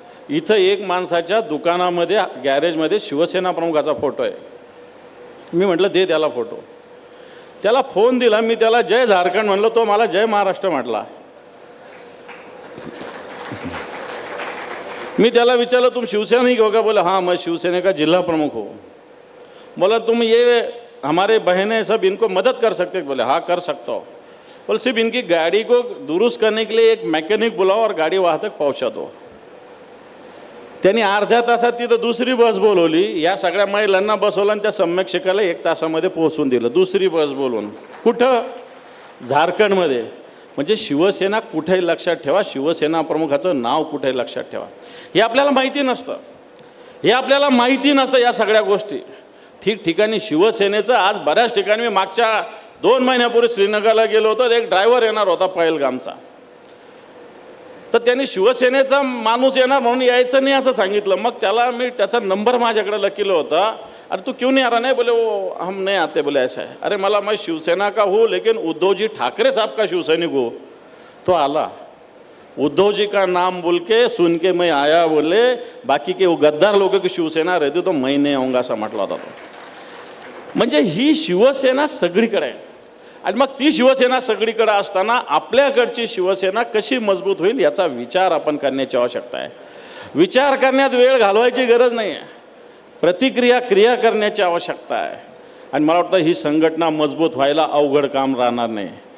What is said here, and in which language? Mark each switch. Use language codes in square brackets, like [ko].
[mr] इथं एक माणसाच्या दुकानामध्ये गॅरेजमध्ये शिवसेना प्रमुखाचा फोटो आहे. मी म्हटलं दे त्याला फोटो. त्याला फोन दिला, मी त्याला जय झारखंड म्हणलो, तो मला जय महाराष्ट्र म्हटला. मी त्याला विचारलं [hi] तुम शिवसैनिक हो [mr] का? [hi] बोले हाँ मैं शिवसेना का जिला प्रमुख हो. बोला तुम ये हमारे बहनें सब इनको मदद कर सकते? बोले हाँ कर सकता हो. बोले सिर्फ इनकी गाड़ी को दुरुस्त करने के लिए एक मैकेनिक बुलाओ और गाड़ी वहाँ तक पहुँचा दो. [mr] त्यांनी अर्ध्या तासात तिथं दुसरी बस बोलवली, या सगळ्या महिलांना बसवलं आणि त्या सम्यक शिखरला 1 तासामध्ये पोहोचून दिलं, दुसरी बस बोलवून. कुठं? झारखंडमध्ये. म्हणजे शिवसेना कुठेही लक्षात ठेवा, शिवसेना प्रमुखाचं नाव कुठेही लक्षात ठेवा. हे आपल्याला माहिती नसतं, हे आपल्याला माहिती नसतं या सगळ्या गोष्टी. ठिकठिकाणी शिवसेनेचं आज बऱ्याच ठिकाणी, मी मागच्या 2 महिन्यापूर्वी श्रीनगरला गेलो होतो, एक ड्रायव्हर येणार होता पहलगामचा, तर त्यांनी शिवसेनेचा माणूस येणार म्हणून यायचं नाही असं सांगितलं. मग त्याला मी त्याचा नंबर माझ्याकडे लकीलं होता. [hi] अरे तू क्यों नहीं आ रहा? नहीं बोले वो हम नहीं आते, बोले ऐसा है. [mr] अरे मला [hi] मैं शिवसेना का हूँ लेकिन उद्धव जी ठाकरे साहब का शिवसैनिक हो. [mr] तो आला, [hi] उद्धव जी का नाम बोल के सुन के मैं आया, बोले बाकी के वो गद्दार लोगों की शिवसेना रहती तो मैं नहीं आऊँगा [mr] असं म्हटलं होता तो. म्हणजे ही शिवसेना सगळीकडे आहे. आणि मग ती शिवसेना सगळीकडे असताना आपल्याकडची शिवसेना कशी मजबूत होईल याचा विचार आपण करण्याची आवश्यकता आहे. विचार करण्यात वेळ घालवायची गरज नाही आहे, क्रिया करण्याची आवश्यकता आहे. आणि मला वाटतं ही संघटना मजबूत व्हायला अवघड काम राहणार नाही.